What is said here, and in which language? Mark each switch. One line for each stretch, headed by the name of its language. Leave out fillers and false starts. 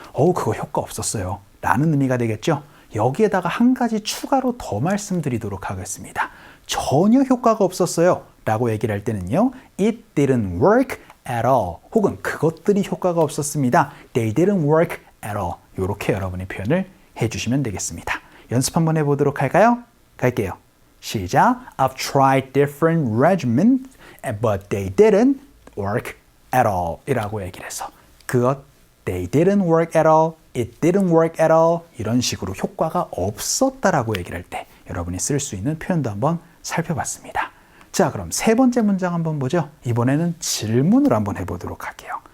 Korean: 그거 효과 없었어요. 라는 의미가 되겠죠. 여기에다가 한 가지 추가로 더 말씀드리도록 하겠습니다. 전혀 효과가 없었어요. 라고 얘기를 할 때는요.
English: It didn't work at all.
Korean: 혹은 그것들이 효과가 없었습니다.
English: They didn't work at all.
Korean: 이렇게 여러분이 표현을 해주시면 되겠습니다. 연습 한번 해보도록 할까요? 갈게요. 시작.
English: I've tried different regimens, but they didn't work at all.
Korean: 이라고 얘기를 해서
English: they didn't work at all,
Korean: it didn't work at all 이런 식으로 효과가 없었다라고 얘기를 할 때 여러분이 쓸 수 있는 표현도 한번 살펴봤습니다. 자, 그럼 세 번째 문장 한번 보죠. 이번에는 질문을 한번 해보도록 할게요.